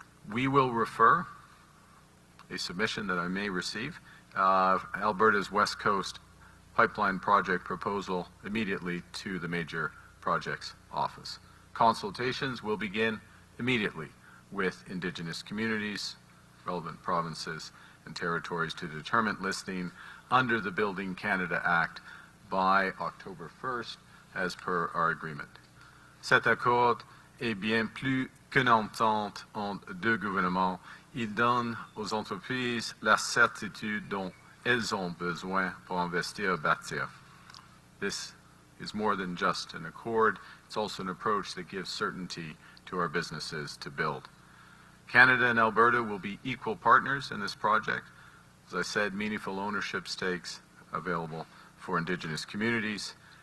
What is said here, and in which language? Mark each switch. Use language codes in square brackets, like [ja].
[en] We will refer a submission that I may receive, Alberta's West Coast pipeline project proposal immediately to the Major Projects Office. Consultations will begin immediately with Indigenous communities, relevant provinces and territories to determine listing under the Building Canada Act by October 1st, as per our agreement. [fr] Cet accord est bien plus qu'une entente entre deux gouvernements. Il donne aux entreprises la certitude dont elles ont besoin pour investir et bâtir. [en] This is more than just an accord. It's also an approach that gives certainty to our businesses to build. Canada and Alberta will be equal partners in this project. As I said, meaningful ownership stakes available for Indigenous communities.